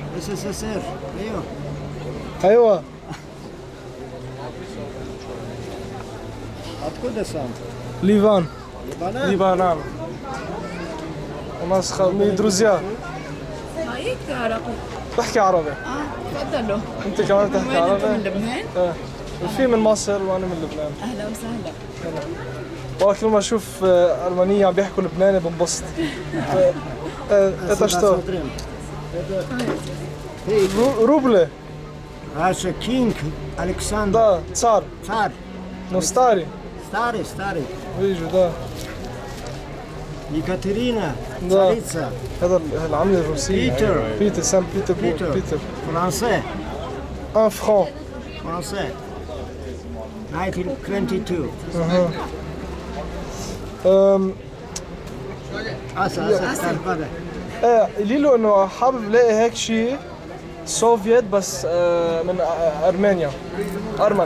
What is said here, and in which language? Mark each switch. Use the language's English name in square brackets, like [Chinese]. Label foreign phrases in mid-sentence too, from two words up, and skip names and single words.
[Russian] СССР. Ее. Айва. Откуда сам? Ливан. Либана? Ливан. У нас мы друзья. [Arabic] هاي عربي. بحكي عربي. تفضلوا. انت كمان من تحكي وين انتم؟ من عربي؟ لبنان؟ ايه. وفي من مصر وانا من لبنان. اهلا وسهلا. والله كل ما اشوف المانيه عم بيحكوا لبناني بنبسط. [Russian] Это что? Смотрим. Рубль. [English] Russia King Александр. [Russian] Да, царь. Царь. Но старый. Старый. Вижу, да. Екатерина. Да. Царица. [Arabic] هذا العملة الروسية. بيتر سان بيتربورغ. بيتر. [Russian] Франце. 1 franc. [Arabic] Франце. 1922. أسا تفضل. قولي له انه حابب لاقي هيك شيء سوفيت بس من ارمينيا ارمني.